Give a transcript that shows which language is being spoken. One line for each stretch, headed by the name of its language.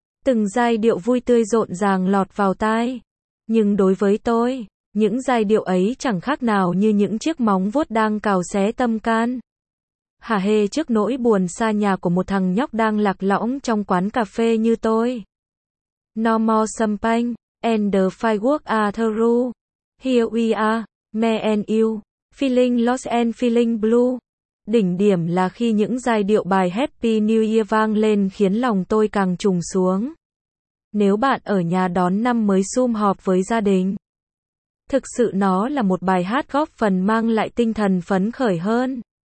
Vietnamese: Từng giai điệu vui tươi rộn ràng lọt vào tai. Nhưng đối với tôi, những giai điệu ấy chẳng khác nào như những chiếc móng vuốt đang cào xé tâm can. Hả hê trước nỗi buồn xa nhà của một thằng nhóc đang lạc lõng trong quán cà phê như tôi.
English: No more champagne. And the fireworks are through. Here we are, me and you, feeling lost and feeling blue.
Vietnamese: Đỉnh điểm là khi những giai điệu bài Happy New Year vang lên khiến lòng tôi càng trùng xuống. Nếu bạn ở nhà đón năm mới sum họp với gia đình, Thực sự nó là một bài hát góp phần mang lại tinh thần phấn khởi hơn.